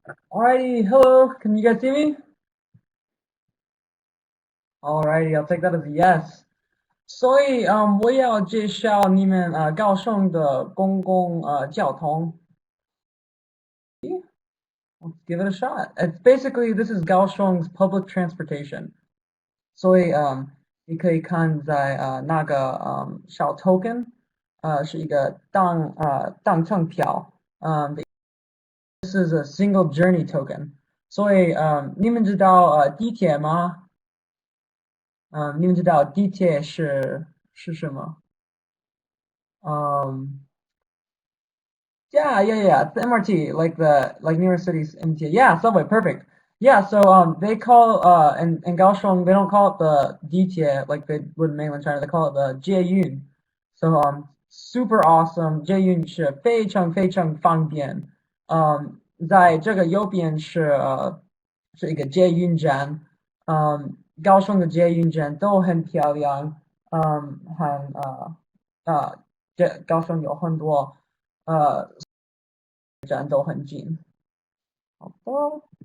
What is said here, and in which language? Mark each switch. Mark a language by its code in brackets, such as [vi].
[en] Alrighty, hello, can you guys see me? Alrighty, I'll take that as a yes. [zh] 所以，我要介绍你们高雄的公共交通。 [en] Let's give it a shot. It's basically this is Kaohsiung's public transportation. [zh] 所以，你可以看在那个小 token，是一个单程票。 [en] This is a single journey token. [zh] 所以，你们知道地铁吗？你们知道地铁是什么？ [en] Yeah, it's the MRT, like New York City's MTA. Yeah, subway, perfect. Yeah, so they call in Kaohsiung they don't call it the Ditie like they would in mainland China. They call it the Jieyun. So super awesome. [zh] Jieyun 是非常非常方便。在这个右边是一个捷运站。高雄的捷运站都很漂亮。很这高雄有很多站都很近。好的。